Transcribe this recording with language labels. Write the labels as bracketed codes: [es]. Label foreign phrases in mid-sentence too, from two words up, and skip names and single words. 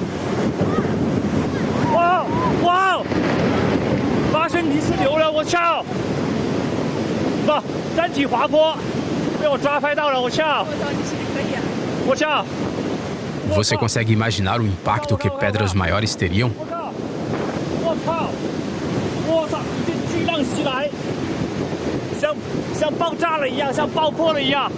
[zh] Uau! Uau! 发生泥石流了，我操！不，山体滑坡，被我抓拍到了，我操！我操！ [pt] Você consegue imaginar o impacto que pedras maiores teriam? [zh] 我靠！我操！这巨浪袭来，像爆炸了一样，像爆破了一样。